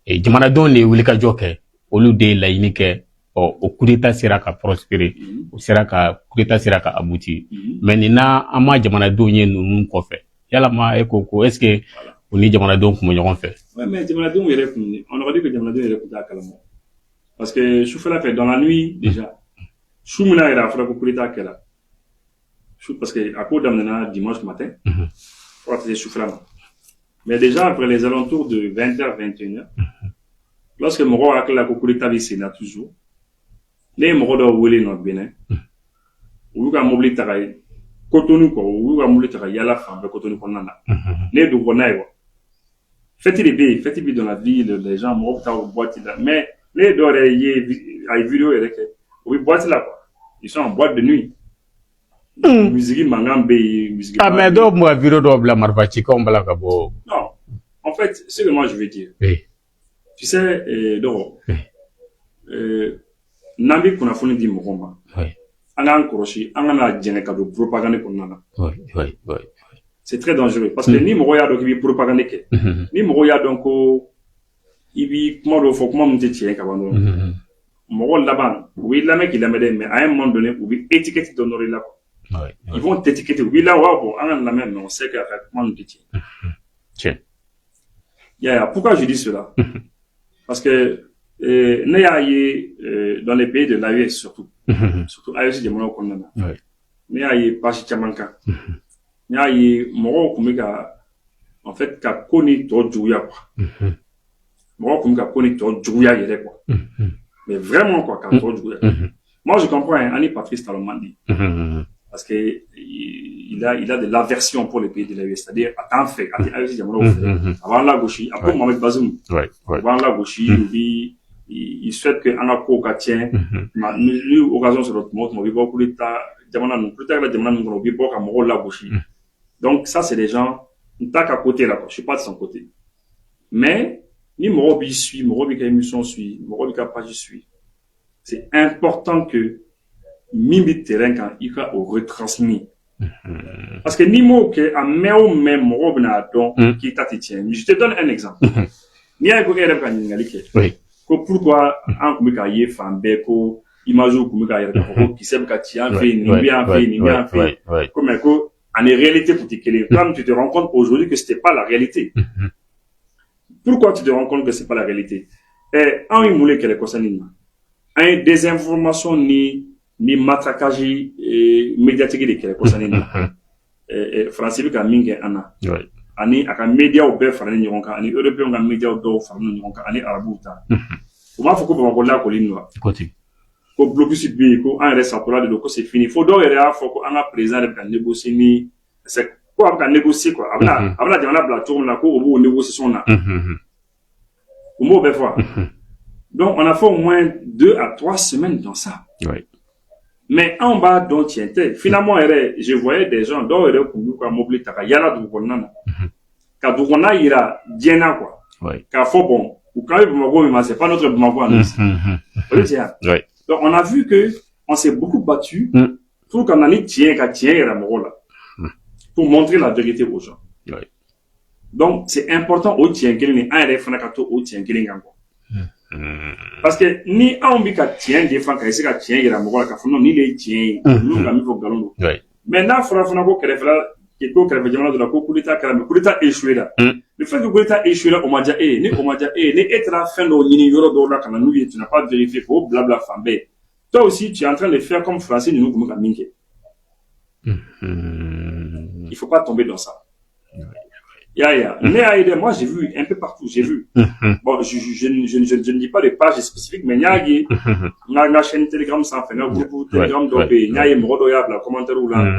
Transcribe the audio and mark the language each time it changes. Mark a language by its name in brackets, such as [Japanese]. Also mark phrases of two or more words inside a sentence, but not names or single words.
[Bambara] jamanadenw de ye wulikajɔ kɛ olu de ye laɲini kɛ o [French] coup d'état sera [Bambara] ka prospérer o sera ka [French] coup d'état sera [Bambara] ka aboutir mais nin na an ma jamanadenw ye ninnu kɔfɛ yalama e ko [French] est-ce que [Bambara] o ni jamanadenw kun bɛ ɲɔgɔn fɛ. [French] Ouais, mais [Bambara] jamanadenw yɛrɛ kun [French] on aurait dit que [Bambara] jamanadenw yɛrɛ kun t'a kalama [French] parce que [Bambara] sufɛla fɛ [French] dans la nuit déjà [Bambara] su min na yɛrɛ a fɔra ko [French] coup d'état [Bambara] kɛra [French] parce que [Bambara] a ko daminɛna [French] dimanche matin [Bambara] fo ka taa se sufɛla ma [French] mais déjà après les alentours de 20h 21h lorsque [Bambara] mɔgɔw hakili la ko [French] coup d'état [Bambara] bɛ sen na toujours ne ye mɔgɔ dɔw wele nɔ Benin u y'u ka mobili ta ka Cotonou quoi u y'u ka mobili ta ka yala fan bɛɛ Cotonou kɔnɔna na ne ye dugu kɔnɔna ye quoi fête de bɛ yen fête bɛ [French] dans la ville les gens [Bambara] mɔgɔw bɛ taa o boîte la mais ne ye dɔw yɛrɛ ye a ye vidéo yɛrɛ kɛ u bɛ boîte la quoi [French] ils sont en boîte de nuit musique [Bambara] mangan bɛ yen musique mais dɔw tun bɛ vidéo dɔw bila marifa cikanw bala ka bɔ. [French] Non en fait ce que moi je veux dire tu sais [Bambara] dɔgɔ n'an bɛ kunnafoni di mɔgɔw ma an k'an kɔlɔsi an kana jɛngɛ ka don propagande kɔnɔna na [French] c'est très dangereux parce que [Bambara] ni mɔgɔ y'a dɔn k'i bɛ propagande kɛ ni mɔgɔ y'a dɔn ko i b'i kuma dɔw fɔ kuma min tɛ tiɲɛ ka ban dɔrɔn mɔgɔ laban u b'i lamɛn k'i lamɛn dɛ [French] mais à un moment donné [Bambara] u bɛ étiquette dɔ nɔrɔ i la quoi [French] ils vont t'étiqueter [Bambara] u b'i la wa bon an ka lamɛn [French] mais on sait que [Bambara] a ka kuma ninnu tɛ tiɲɛ y'a [French] pourquoi je dis cela parce que [Bambara] ne y'a ye [French] dans les pays de l'AES surtout [Bambara] AES jamanaw kɔnɔna na ne y'a ye page caman kan ne y'a ye mɔgɔw tun bɛ ka [French] en fait [Bambara] ka ko ni tɔ juguya quoi mɔgɔw tun bɛ ka ko ni tɔ juguya yɛrɛ quoi [French] mais vraiment [Bambara] quoi ka tɔ juguya [French] moi je comprends [Bambara] ani Patrice Talon man di [French] parce que il a de l'aversion pour les pays de l'AES c'est-à-dire [Bambara] a t'an fɛ a tɛ AES jamanaw fɛ a b'an lagosi a ko Mohamed Bazoum a b'an lagosi [French] il souhaite que [Bambara] an ka kow ka tiɲɛ ni occasion sɔrɔ tuma o tuma u bɛ bɔ coup d'état jamana ninnu coup d'état kɛra jamana ninnu kɔnɔ u bɛ bɔ ka mɔgɔw lagosi [French] donc ça c'est des gens [Bambara] n t'a ka côté là quoi [French] je suis pas de son côté mais [Bambara] ni mɔgɔw b'i suit mɔgɔw b'i ka émission suit mɔgɔw b'i ka page suit [French] c'est important que [Bambara] min bɛ terrain kan i ka o retransmis [French] parce que [Bambara] n'i m'o kɛ a mɛn o mɛn mɔgɔw bɛna dɔn k'i ta tɛ tiɲɛ [French] je te donne un exemple [Bambara] n'i y'a ye ko e yɛrɛ bɛ ka ɲininkali kɛ ko pourquoi an tun bɛ k'a ye fan bɛɛ ko image tun bɛ k'a yɛrɛ k'a fɔ ko kisɛ bɛ ka ci an fɛ yen nin bɛ an fɛ yen nin bɛ an fɛ yen ko mais ko ani réalité tun tɛ kelen [French] comme tu te rends compte aujourd'hui que c'était pas la réalité pourquoi tu te rends compte que c'est pas la réalité [Bambara] an ye mun de kɛlɛ kɔsani nin na an ye désinformation ni [French] matraquage médiatique [Bambara] de kɛlɛ kɔsani nin na faransi bɛ ka min kɛ an na ani a ka médiaw bɛɛ faralen ɲɔgɔn kan ani européens ka médiaw dɔw faralen ɲɔgɔn kan ani arabuw ta u b'a fɔ ko Bamako lakɔli nin wa ko blocus bɛ yen ko an yɛrɛ satɔla de don ko [French] c'est fini [Bambara] fo dɔw yɛrɛ y'a fɔ ko an ka président yɛrɛ bɛ ka négocier ni ko a bɛ ka négocier quoi a bɛna jamana bila cogo min na ko o b'o négociation na u m'o bɛɛ fɔ [French] donc on a fait au moins 2 à 3 semaines dans ça [Bambara] mais anw b'a dɔn tiɲɛ tɛ finalement yɛrɛ [French] je voyais des gens [Bambara] dɔw yɛrɛ tun b'u ka mobili ta ka yala dugu kɔnɔna na ka dugu kɔnɔna yira diɲɛ na quoi k'a fɔ bon u kan bɛ Bamako min ma [French] c'est pas notre Bamako à nous [Bambara] o de tiɲɛ [French] donc on a vu que on s'est beaucoup battu pour [Bambara] ka na ni tiɲɛ ka tiɲɛ yira mɔgɔw la [French] pour montrer la vérité aux gens donc c'est important [Bambara] o tiɲɛ kelen ni an yɛrɛ fana ka to o tiɲɛ kelen kan quoi [French] parce que [Bambara] ni anw bɛ ka tiɲɛ défend ka essayer ka tiɲɛ yira mɔgɔ la k'a fɔ non ni le ye tiɲɛ ye n'u ka min fɔ nkalon don mais n'a fɔra fana ko kɛrɛfɛ jamana dɔ la ko [French] coup d'état [Bambara] kɛra [French] mais coup d'état échoué [Bambara] la [French] le fait que coup d'état échoué [Bambara] la o ma diya e ye ni o ma diya e ye ni e taara fɛn dɔw ɲini yɔrɔ dɔw la ka na n'u ye [French] tu n'as pas vérifié [Bambara] k'o bila fan bɛɛ [French] toi aussi tu es en train de faire comme français [Bambara] ninnu tun bɛ ka min kɛ [French] il faut pas tomber dans ça. Moi, j'ai vu un peu partout, j'ai vu. Bon, je ne dis pas de pages spécifiques, mais il y a une chaîne Telegram sans fin, un groupe Telegram d'OP, il y a un commentaire ou là.